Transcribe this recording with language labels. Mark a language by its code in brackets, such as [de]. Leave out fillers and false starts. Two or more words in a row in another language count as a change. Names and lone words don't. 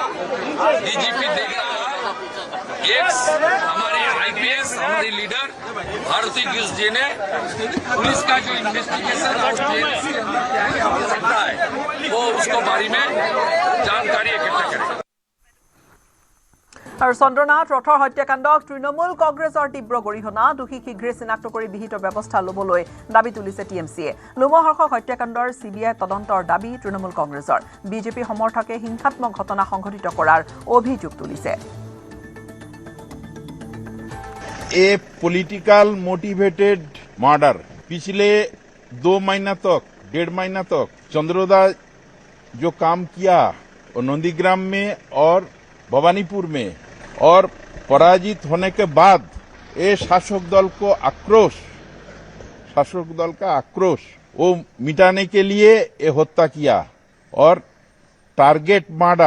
[hi] DGP देख रहा है। हमारे IPS हमारी लीडर भारती गिस जी ने पुलिस का जो इन्वेस्टिगेशन और हो सकता है वो उसको बारे में जानकारी इकट्ठा करेगा। [as] আৰু চন্দ্ৰনাথ ৰথৰ হত্যাকাণ্ডক তৃণমূল কংগ্ৰেছৰ তীব্ৰ গৰিহণা। দোষী শীঘ্ৰে চিনাক্ত কৰি বিহিত ব্যৱস্থা ল'বলৈ দাবী তুলিছে TMCয়ে। লোমহৰ্ষক হত্যাকাণ্ডৰ CBI তদন্তৰ দাবী তৃণমূল কংগ্ৰেছৰ। বিজেপি সমৰ্থকে হিংসাত্মক ঘটনা সংঘটিত কৰাৰ অভিযোগ তুলিছে। [en] a political motivated murder. [hi] पिछले 2 महीना तक 1.5 महीना तक चंद्रोदा जो काम किया और नंदीग्राम में और भवानीपुर में और पराजित होने के बाद ये शासक दल का आक्रोश वो मिटाने के लिए ये हत्या किया और [en] target murder.